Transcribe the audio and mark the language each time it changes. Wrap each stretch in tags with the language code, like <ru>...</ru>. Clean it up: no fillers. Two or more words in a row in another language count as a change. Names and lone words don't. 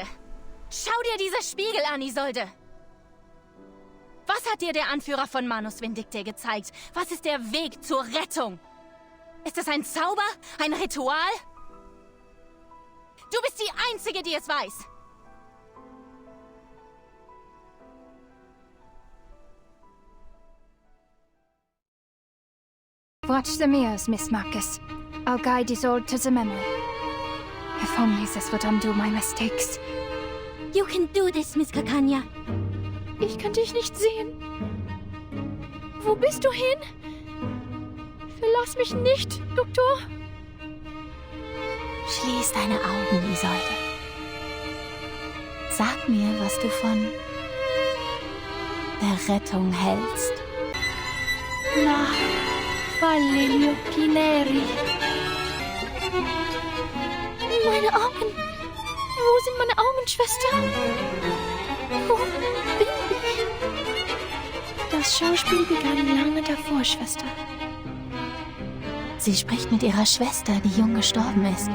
<de>Schau dir diese Spiegel an, Isolde. Was hat dir der Anführer von Manus Vindictae gezeigt? Was ist der Weg zur Rettung? Ist es ein Zauber? Ein Ritual? Du bist die Einzige, die es weiß.</de> <en>Watch the mirrors, Miss Marcus. I'll guide Isolde to the memory. If only this would undo my mistakes. You can do this, Miss Kakanya.</en> <de>Ich kann dich nicht sehen. Wo bist du hin? Verlass mich nicht, Doktor. Schließ deine Augen, Isolde. Sag mir, was du von der Rettung hältst.</de> <it>Na, falle gli occhi neri.</it> <de>Meine Augen. Wo sind meine Augen, Schwester? Wo bin ich? Das Schauspiel begann lange davor, Schwester. Sie spricht mit ihrer Schwester, die jung gestorben ist.</de>